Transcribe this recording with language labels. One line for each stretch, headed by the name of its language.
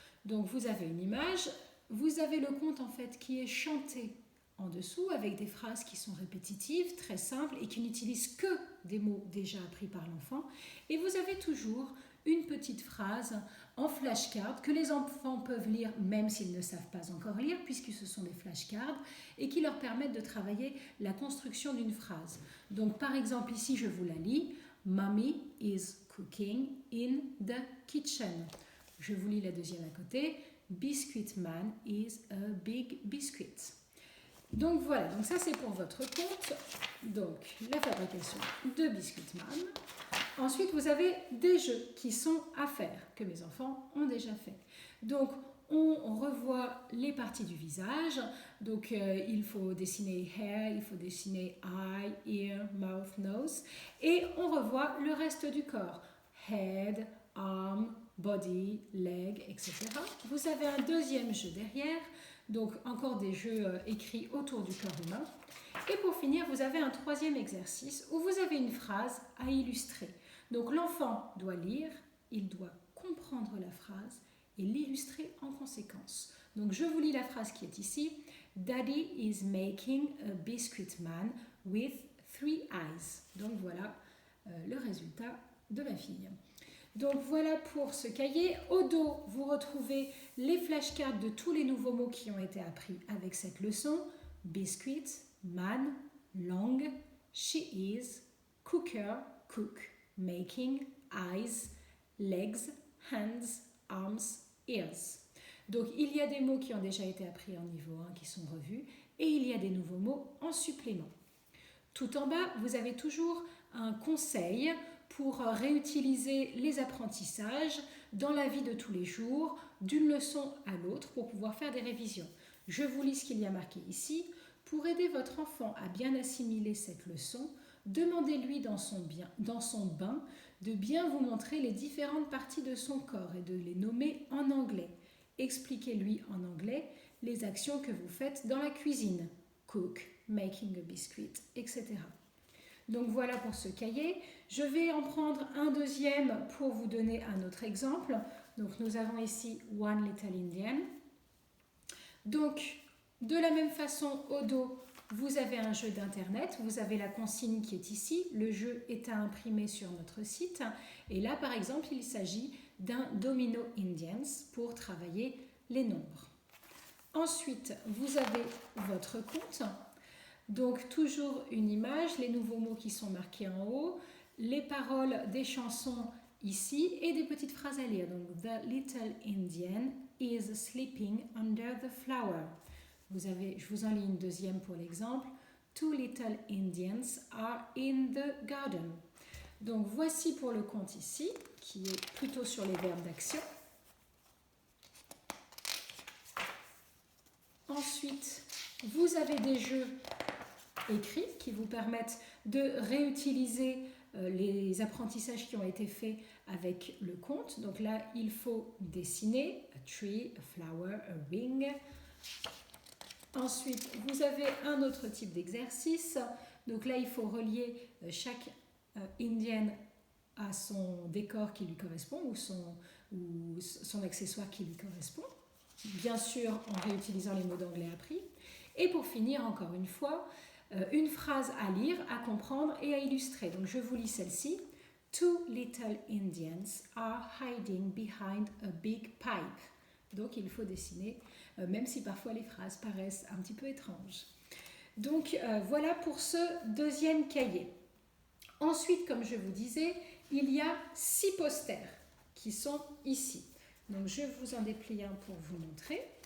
French: Donc vous avez une image, vous avez le conte en fait qui est chanté en dessous avec des phrases qui sont répétitives, très simples et qui n'utilisent que des mots déjà appris par l'enfant. Et vous avez toujours une petite phrase en flashcard que les enfants peuvent lire même s'ils ne savent pas encore lire puisque ce sont des flashcards et qui leur permettent de travailler la construction d'une phrase. Donc par exemple ici je vous la lis.
English: Mommy is cooking in the kitchen.
French: Je vous lis la deuxième à côté.
English: Biscuit Man is a big biscuit.
French: Donc voilà, donc ça c'est pour votre compte. Donc la fabrication de Biscuit Man. Ensuite vous avez des jeux qui sont à faire, que mes enfants ont déjà fait. Donc On revoit les parties du visage. Donc, il faut dessiner hair, il faut dessiner
English: eye, ear, mouth, nose.
French: Et on revoit le reste du corps.
English: Head, arm, body, leg,
French: etc. Vous avez un deuxième jeu derrière. Donc, encore des jeux écrits autour du corps humain. Et pour finir, vous avez un troisième exercice où vous avez une phrase à illustrer. Donc, l'enfant doit lire, il doit comprendre la phrase et l'illustrer en conséquence. Donc je vous lis la phrase qui est ici.
English: Daddy is making a biscuit man with 3 eyes.
French: Donc voilà le résultat de ma fille. Donc voilà pour ce cahier. Au dos, vous retrouvez les flashcards de tous les nouveaux mots qui ont été appris avec cette leçon.
English: Biscuit, man, long, she is, cooker, cook, making, eyes, legs, hands, arms, ears.
French: Donc il y a des mots qui ont déjà été appris en niveau 1 qui sont revus et il y a des nouveaux mots en supplément. Tout en bas, vous avez toujours un conseil pour réutiliser les apprentissages dans la vie de tous les jours, d'une leçon à l'autre pour pouvoir faire des révisions. Je vous lis ce qu'il y a marqué ici. Pour aider votre enfant à bien assimiler cette leçon, demandez-lui dans son bain de bien vous montrer les différentes parties de son corps et de les nommer en anglais. Expliquez-lui en anglais les actions que vous faites dans la cuisine.
English: Cook, making a biscuit, etc.
French: Donc voilà pour ce cahier. Je vais en prendre un deuxième pour vous donner un autre exemple. Donc nous avons ici One Little Indian. Donc de la même façon au dos, vous avez un jeu d'internet, vous avez la consigne qui est ici, le jeu est à imprimer sur notre site et là par exemple il s'agit d'un Domino Indians pour travailler les nombres. Ensuite vous avez votre compte, donc toujours une image, les nouveaux mots qui sont marqués en haut, les paroles des chansons ici et des petites phrases à lire.
English: Donc The Little Indian is sleeping under the flower.
French: Je vous en lis une deuxième pour l'exemple.
English: 2 little Indians are in the garden.
French: Donc voici pour le compte ici, qui est plutôt sur les verbes d'action. Ensuite, vous avez des jeux écrits qui vous permettent de réutiliser les apprentissages qui ont été faits avec le conte. Donc là, il faut dessiner
English: a tree, a flower, a ring.
French: Ensuite, vous avez un autre type d'exercice. Donc là, il faut relier chaque Indienne à son décor qui lui correspond ou son accessoire qui lui correspond. Bien sûr, en réutilisant les mots d'anglais appris. Et pour finir, encore une fois, une phrase à lire, à comprendre et à illustrer. Donc je vous lis celle-ci.
English: 2 little Indians are hiding behind a big pipe.
French: Donc il faut dessiner, même si parfois les phrases paraissent un petit peu étranges. Donc voilà pour ce deuxième cahier. Ensuite, comme je vous disais, il y a 6 posters qui sont ici. Donc je vous en déplie un pour vous montrer.